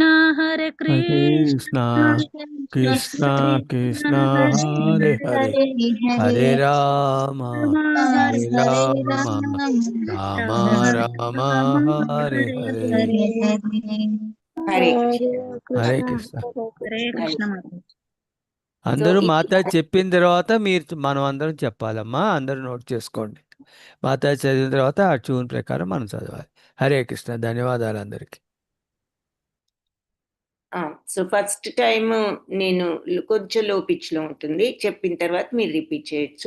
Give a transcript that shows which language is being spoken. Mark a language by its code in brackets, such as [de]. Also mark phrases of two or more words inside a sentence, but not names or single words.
[te] కృష్ణ కృష్ణ కృష్ణ హరే హరే, హరే రామ రామ రామ హరే హరే. హరే హరే కృష్ణ. హరే కృష్ణ. అందరూ మాతాజీ చెప్పిన తర్వాత మనం అందరం చెప్పాలమ్మా. అందరూ నోట్ చేసుకోండి. మాతాజీ చదివిన తర్వాత ఆ ట్యూన్ ప్రకారం మనం చదవాలి. హరే కృష్ణ. ధన్యవాదాలు అందరికి. [en] so first time [te] నేను కొంచెం [en] low pitch [te] లో ఉంటుంది, చెప్పిన తర్వాత మీరు రిపీట్ చేయొచ్చు.